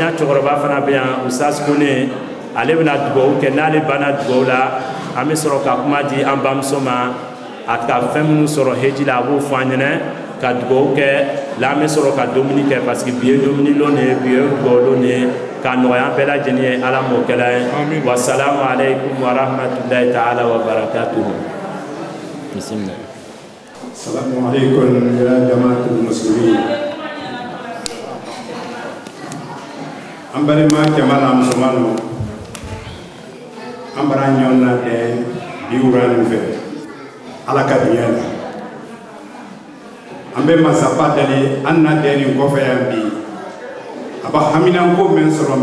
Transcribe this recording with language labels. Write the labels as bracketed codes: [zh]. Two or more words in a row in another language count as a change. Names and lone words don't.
[bm] y'a cɛkɔrɔba fana bɛ yan Usas Kone ale bɛna dugawu kɛ n'ale banna dugawu la an bɛ sɔrɔ ka kuma di an bamuso ma a ka fɛn minnu sɔrɔ heji la a b'o fɔ an ɲɛna ka dugawu kɛ la an bɛ sɔrɔ ka dumuni kɛ parce que bi ye dumuni lon de ye bi ye dugawu lon de ye ka nɔgɔya an bɛɛ lajɛlen ye ala m'o kɛla ye [ar] والسلام عليكم ورحمة الله تعالى وبركاته بسم الله. السلام عليكم يا جماعة المسلمين. [bm] An balima jamana musulmanu an bara ɲɔgɔn na bi wurani fɛ ala ka diɲɛ la an bɛ masaba dali an na den nin kɔfɛ yan bi a ba hamina ko mɛn sɔrɔ